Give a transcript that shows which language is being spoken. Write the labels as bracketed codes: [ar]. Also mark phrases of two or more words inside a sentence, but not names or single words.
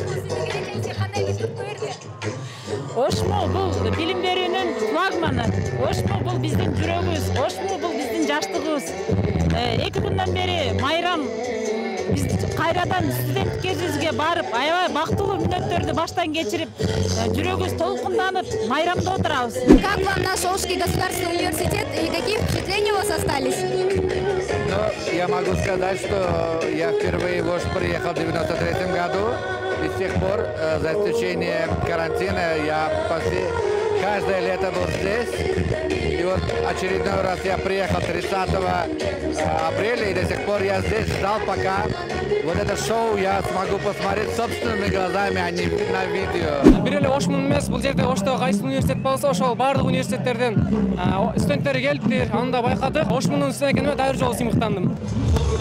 [ky] Ошму бул билим берүүнүн флагманы. Ошму бул биздин жүрөгүбүз. Ошму бул биздин жаштыгыбыз. 2 күндөн бери майрам биз кайрадан студент кезибизге барып, аябай бактылуу мүнөттөрдү баштан кечирип, жүрөгүбүз толкунданып, майрамда отурабыз. [ru] Как вам наш Ошский государственный университет и какие впечатления у вас остались? Я могу сказать, что я впервые в Ош приехал в 1993 году. И с тех пор, за исключением карантина, я почти каждое лето был здесь. И вот очередной раз я приехал 30 апреля, и до сих пор я здесь ждал, пока вот это шоу я смогу посмотреть собственными глазами, а не на видео. [ky] Бир эле Ошмун эмес, бул жерде Ошто кайсы университет болсо, ошол бардык университеттерден студенттер келиптир, аны да байкадык. Ошмундун үстүнө экениме дайыр жолу сыймыктандым.